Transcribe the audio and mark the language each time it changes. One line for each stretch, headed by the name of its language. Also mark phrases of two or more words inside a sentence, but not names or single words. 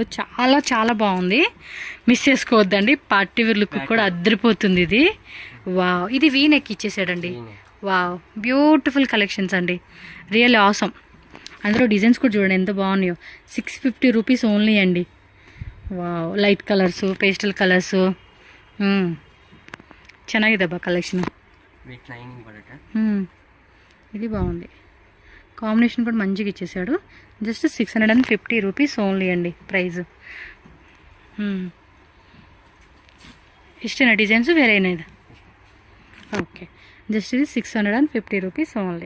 Telugu: చాలా చాలా బాగుంది, మిస్ చేసుకోవద్దండి.
English: party wear look
Telugu: కూడా అద్దరిపోతుంది ఇది. వావ్, ఇది
English: V neck
Telugu: ఇచ్చేసాడండి. వావ్,
English: beautiful collections
Telugu: అండి,
English: real awesome.
Telugu: అందులో డిజైన్స్ కూడా చూడండి ఎంత బాగున్నాయో.
English: 650 rupees only
Telugu: అండి.
English: wow, light colours, pastel colours,
Kannada: ಚೆನ್ನಾಗಿದೆ ಬಾ ಕಲೆಕ್ಷನ್.
English: with lining
Telugu: బడట. ఇది బాగుంది, కాంబినేషన్ కూడా మంచిగా ఇచ్చేసాడు.
English: just 650 rupees only
Telugu: అండి ప్రైస్.
Kannada: ಇಷ್ಟೇನಾ ಡಿಸೈನ್ಸ್ ಬೇರೇನಾ?
Telugu: ఇది ఓకే, జస్ట్ ఇది
English: 650 rupees only.